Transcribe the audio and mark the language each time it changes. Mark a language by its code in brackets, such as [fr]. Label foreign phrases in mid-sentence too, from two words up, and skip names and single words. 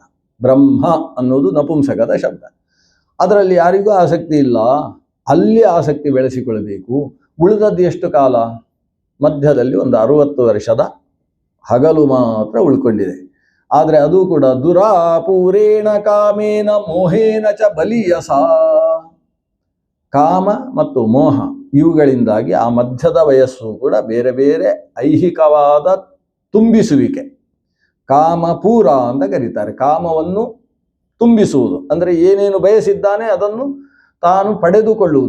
[kn] ಬ್ರಹ್ಮ ಅನ್ನೋದು ನಪುಂಸಕದ ಶಬ್ದ. ಅದರಲ್ಲಿ ಯಾರಿಗೂ ಆಸಕ್ತಿ ಇಲ್ಲ. ಅಲ್ಲಿ ಆಸಕ್ತಿ ಬೆಳೆಸಿಕೊಳ್ಳಬೇಕು. ಉಳಿದದ್ದು ಎಷ್ಟು ಕಾಲ? ಮಧ್ಯದಲ್ಲಿ ಒಂದು 60 ವರ್ಷದ ಹಗಲು ಮಾತ್ರ ಉಳ್ಕೊಂಡಿದೆ. ಆದರೆ ಅದು ಕೂಡ [sa] ದುರಾಪೂರೇಣ ಕಾಮೇನ ಮೋಹೇನ ಚ ಬಲಿಯಸ. [kn] ಕಾಮ ಮತ್ತು ಮೋಹ ಇವುಗಳಿಂದಾಗಿ ಆ ಮಧ್ಯದ ವಯಸ್ಸು ಕೂಡ ಬೇರೆ ಬೇರೆ ಐಹಿಕವಾದ ತುಂಬಿಸುವಿಕೆ, ಕಾಮಪೂರ ಅಂತ ಕರೀತಾರೆ. ಕಾಮವನ್ನು ತುಂಬಿಸುವುದು ಅಂದರೆ ಏನೇನು ಬಯಸಿದ್ದಾನೆ ಅದನ್ನು ತಾನು ಪಡೆದುಕೊಳ್ಳುವುದು.